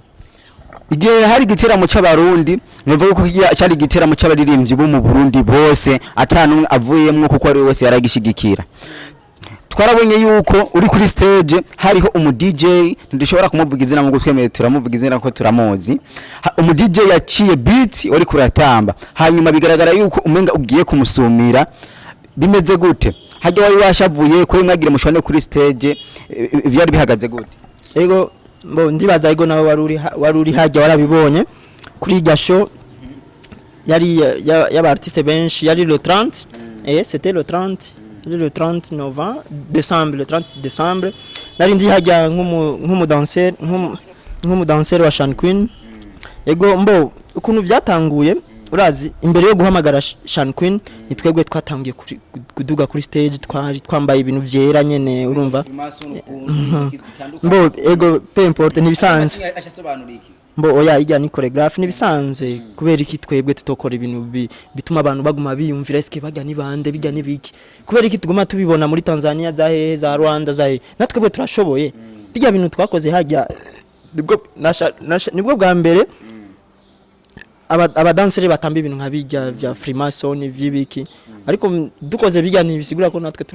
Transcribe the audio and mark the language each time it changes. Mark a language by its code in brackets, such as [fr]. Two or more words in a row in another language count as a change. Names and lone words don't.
[rn] igihe hari igiteramo cy'abarundi nivuga ko cyari igiteramo cy'abaririvyi bo mu Burundi bose atanumwe avuyemwe kuko ari wese yaragishigikira twarabonye yuko uri kuri stage hariho umu DJ ndishobora kumuvuga izina mu gutwemeye turamuvuga izina ko turamozi umu DJ yaciye beat uri kuratamba hanyuma bigaragara yuko umenga ugiye kumusumira bimeze gute hajya wari washavuye ko mwagira mushwane kuri stage byari bihagaze gute ego mbo ndibaza ego nawe waruri hajya warabibonye kuri irya show yari y'aba artiste benshi yari [fr] le 30 c'était le 30 novembre le 30 décembre [rn] nari ndi hajya nk'umu dancer wa Channy ego mbo ukuntu byatanguye urazi imbere yo guhamagara Channy nitwebwe twatangiye kuduga kuri stage twambaye ibintu vyera nyene urumva mbo ego [fr] peu importe [rn] nibisanzwe mbo oya ijya ni choreographe nibisanzwe kubera iki twebwe tutokora ibintu bituma abantu baguma biyumvira eske bajya ni bande bijya nibiki kubera iki tuguma tubibona muri Tanzania za Rwanda natwebwe turashoboye bijya bintu twakoze hajya nibwo bwa mbere abadanseri batamba ibintu nka bijya vya Freemason vyibiki ariko dukoze bijya ntibisigura ko natwe